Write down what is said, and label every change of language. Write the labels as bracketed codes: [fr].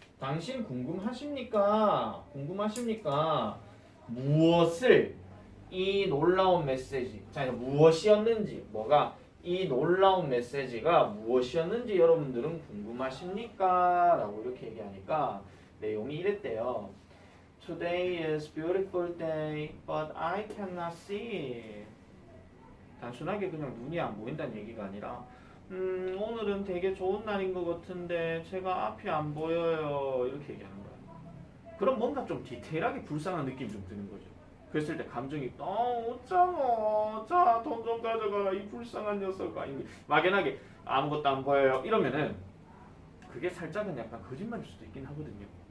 [ko] 당신 궁금하십니까? 궁금하십니까? 무엇을 이 놀라운 메시지 자 무엇이었는지 뭐가 이 놀라운 메시지가 무엇이었는지 여러분들은 궁금하십니까? 라고 이렇게 얘기하니까 내용이 이랬대요. [en] Today is beautiful day, but I cannot see. [ko] 단순하게 그냥 눈이 안 보인다는 얘기가 아니라 오늘은 되게 좋은 날인 것 같은데 제가 앞이 안 보여요. 이렇게 얘기하는 거야. 그럼 뭔가 좀 디테일하게 불쌍한 느낌이 좀 드는 거죠. 그랬을 때 감정이 어쩌노 자 돈 좀 가져가 이 불쌍한 녀석아 막연하게 아무것도 안 보여요 이러면은 그게 살짝은 약간 거짓말일 수도 있긴 하거든요.